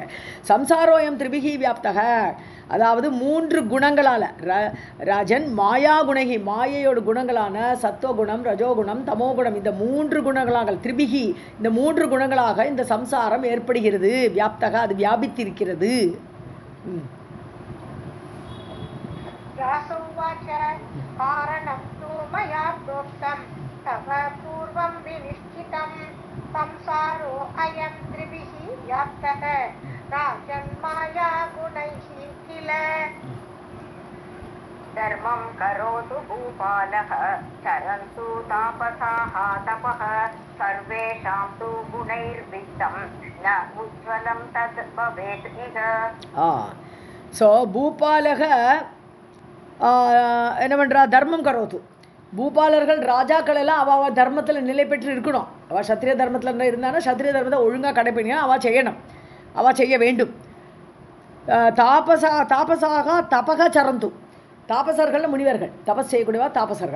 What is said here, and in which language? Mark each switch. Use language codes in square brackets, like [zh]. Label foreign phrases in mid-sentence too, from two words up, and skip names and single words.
[sa] संसारोऽयं त्रिभिः व्याप्तः, [ta] அதாவது 3 குணங்களால் [sa] राजन् माया गुणैः, [ta] மாயையோட குணங்களான சத்துவகுணம், ரஜோகுணம், தமோகுணம், இந்த 3 குணங்களாக திரிபிகி, இந்த 3 குணங்களாக இந்த சம்சாரம் ஏற்படுகிறது. வியாப்தக, அது வியாபித்திருக்கிறது. [sa] व्यासोवाच कारणं तु मया प्रोक्तं तव पूर्वं विनिश्चितं संसारो अयं त्रिभिः व्याप्तः राजन् मायागुणैः किल. धर्मं करोतु भूपालः चरन्तु तापसाः तपः सर्वेषां तु गुणैर्वित्तं न उज्ज्वलं तद् भवेत् इह. सः भूपालः [ta] என்ன பண்ணுறா, [sa] धर्मं करोतु. [ta] பூபாலர்கள் ராஜாக்கள் எல்லாம் அவள் தர்மத்தில் நிலை பெற்று இருக்கணும். அவள் சத்திரிய தர்மத்தில் இருந்தானா சத்திரிய தர்மத்தை ஒழுங்காக கடைப்பிடினா அவள் செய்யணும், அவள் செய்ய வேண்டும். [sa] तापसाः तपः चरन्तु, [ta] தாபசர்கள் முனிவர்கள், தபஸ் செய்யக்கூடியவா தாபசர்கள்.